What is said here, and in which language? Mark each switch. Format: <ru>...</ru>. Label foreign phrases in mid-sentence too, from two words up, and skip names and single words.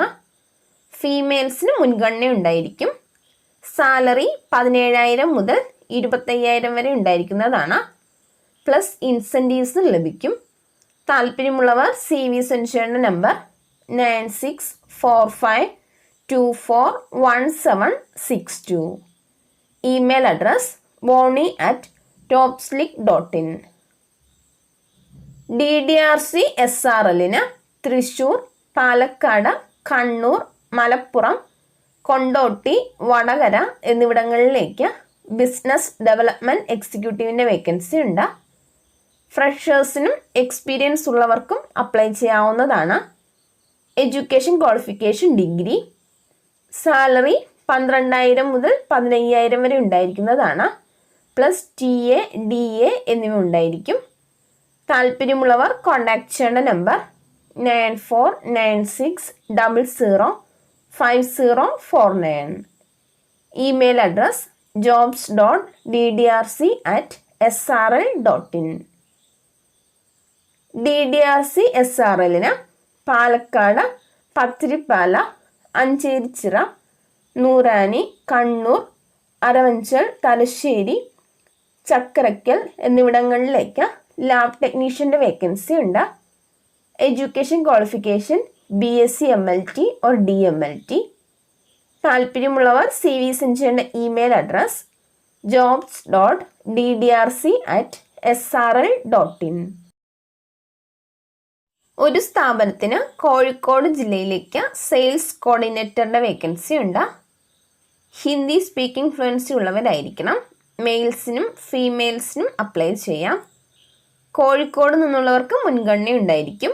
<ml>ഫീമെയിൽസിന് മുൻഗണന ഉണ്ടായിരിക്കും. സാലറി 17,000 മുതൽ 25,000 വരെ ഉണ്ടായിരിക്കുന്നതാണ്.</ml> <en>plus incentives</en> <ml>ലഭിക്കും. താല്പര്യമുള്ളവർ CV സെൻഡ് ചെയ്യേണ്ട നമ്പർ 9645241762.</ml> <en>email address</en> <ml>boni@topslick.in. DDRC SRLന് തൃശ്ശൂർ, പാലക്കാട്, കണ്ണൂർ, മലപ്പുറം, കൊണ്ടോട്ടി, വടകര എന്നിവിടങ്ങളിലേക്ക്</ml> <en>business development executive's</en> <ml>വേക്കൻസി ഉണ്ട്. ഫ്രഷേഴ്സിനും എക്സ്പീരിയൻസ് ഉള്ളവർക്കും അപ്ലൈ ചെയ്യാവുന്നതാണ്.</ml> <en>education qualification degree.</en> <ml>സാലറി 12,000 മുതൽ 15,000 വരെ ഉണ്ടായിരിക്കുന്നതാണ്. പ്ലസ് TA, DA എന്നിവ ഉണ്ടായിരിക്കും. താല്പര്യമുള്ളവർ കോൺടാക്ട് ചെയ്യേണ്ട നമ്പർ 9496005049.</ml> <en>email address</en> <ml>jobs.ddrc@srl.in. DDRC SRLന് പാലക്കാട്, പത്തിരിപ്പാല, അഞ്ചേരിച്ചിറ, നൂറാനി, കണ്ണൂർ, അരവഞ്ചൽ, തലശ്ശേരി, ചക്കരക്കൽ എന്നിവിടങ്ങളിലേക്ക്</ml> <en>lab technician's</en> <ml>വേക്കൻസി ഉണ്ട്.</ml> <en>education qualification BSc MLT or DMLT. താല്പര്യമുള്ളവർ CV സെൻഡ് ചെയ്യേണ്ട email address jobs.ddrc@srl.in. ഒരു സ്ഥാപനത്തിന് കോഴിക്കോട് ജില്ലയിലേക്ക് sales coordinator's വേക്കൻസി ഉണ്ട്. Hindi speaking fluency ഉള്ളവരായിരിക്കണം. males females അപ്ലൈ ചെയ്യാം. കോഴിക്കോട് നിന്നുള്ളവർക്ക് മുൻഗണന ഉണ്ടായിരിക്കും.</en>